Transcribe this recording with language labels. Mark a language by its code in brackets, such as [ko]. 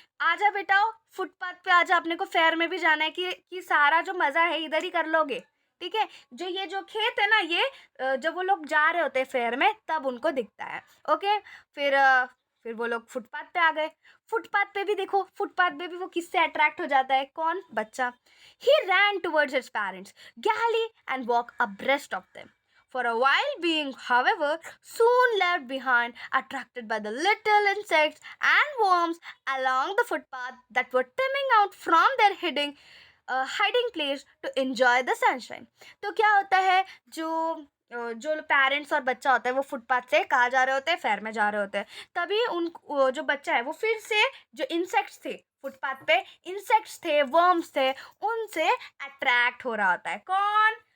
[hi] आजा बेटा, फुटपाथ पे आजा, अपने को फेयर में भी जाना है कि सारा जो मज़ा है इधर ही कर लोगे, ठीक है। जो खेत है ना, ये जब वो लोग जा रहे होते हैं फेयर में तब उनको दिखता है, ओके। फिर वो लोग फुटपाथ पे आ गए। फुटपाथ पे भी देखो, फुटपाथ पे भी वो किससे अट्रैक्ट हो जाता है? कौन? बच्चा। [en] He ran towards his parents gaily and walk abreast of them. For a while being, however, soon left behind, attracted by the little insects and worms along the footpath that were teeming out from their hiding place to enjoy the sunshine. [hi] तो क्या होता है, जो parents और बच्चा होता है वो फुटपाथ से कहाँ जा रहे होते हैं? फेयर में जा रहे होते हैं। तभी जो बच्चा है वो फिर से जो इंसेक्ट्स थे फुटपाथ पे, इंसेक्ट्स थे, वर्म्स थे, उनसे अट्रैक्ट हो रहा होता है। कौन?